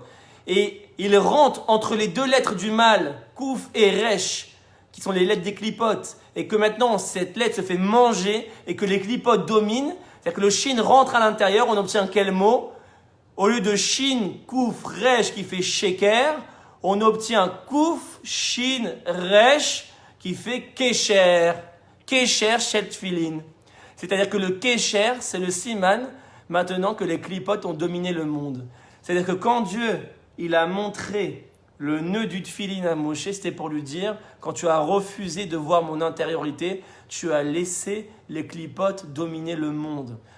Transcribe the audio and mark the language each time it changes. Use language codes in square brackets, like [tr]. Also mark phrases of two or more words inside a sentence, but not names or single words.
[fr] Et il rentre entre les deux lettres du mal, Kouf et Resh, qui sont les lettres des clipotes, et que maintenant cette lettre se fait manger et que les clipotes dominent, c'est-à-dire que le shin rentre à l'intérieur, on obtient quel mot? Au lieu de shin, Kouf, Resh qui fait sheker, on obtient Kouf, shin, Resh qui fait kesher. [he] Kesher, shel tfilin. [fr] C'est-à-dire que le kesher, c'est le siman, maintenant que les clipotes ont dominé le monde. C'est-à-dire que quand Dieu il a montré le nœud du tfilin à Moshe, c'était pour lui dire, quand tu as refusé de voir mon intériorité, tu as laissé les clipotes dominer le monde.